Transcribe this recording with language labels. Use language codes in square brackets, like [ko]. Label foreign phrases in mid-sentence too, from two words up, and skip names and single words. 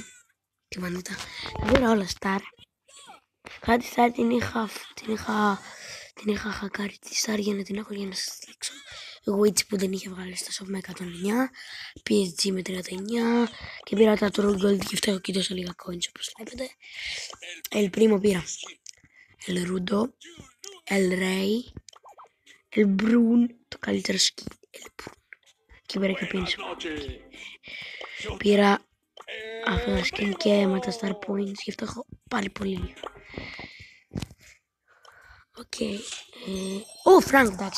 [el] Τη μανούτα. Τα πήρα όλα Star. Κάτι Star την είχα χακάρει τη Star για να την έχω για να σας δείξω. Witch που δεν είχε βγάλει στα shop με 109. PSG με 39. Και πήρα τα Troll Gold και φταίω και τόσο λίγα coins όπως βλέπετε. El Primo πήρα. El Rudo. El Rey. El Brun. Το καλύτερο skin. El Brun. Και πήρα και πίνσο. Πήρα αυτό το skin και με τα Star Points. Γι' αυτό έχω πάλι πολύ λίγο. Οκ. Ω, Frank, εντάξει.